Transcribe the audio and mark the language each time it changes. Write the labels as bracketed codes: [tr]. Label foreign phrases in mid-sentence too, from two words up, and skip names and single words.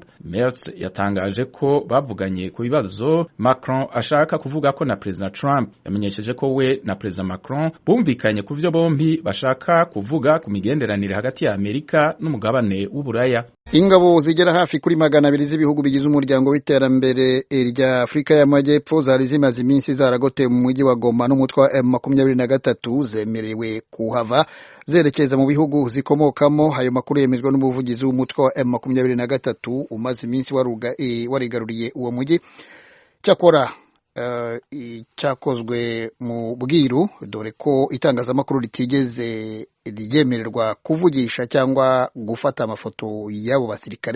[rn] Merz yatangaje ko bavuganye ku bibazo Macron ashaka kuvuga ko na President Trump. Yamenyesheje ko we na President Macron bumvikanye ku vyo bombi bashaka kuvuga ku migenderanire hagati ya Amerika n'umugabane w'Uburaya. [rw] Ingabo zigera hafi kuri 200 z'ibihugu bigize umuryango w'iterambere rya Afrika y'Amajyepfo zari zimaze iminsi zaragoteye mu mujyi wa Goma n'umutwe wa M23 zemerewe kuhava zerekeza mu bihugu zikomokamo. Ayo makuru yemejwe n'umuvugizi w'umutwe wa M23 umaze iminsi warigaruriye uwo mujyi. Cyakora cyakozwe mu bwiru dore ko itangazamakuru ritigeze ryemererwa kuvugisha cyangwa gufata amafoto y'abo basirikare.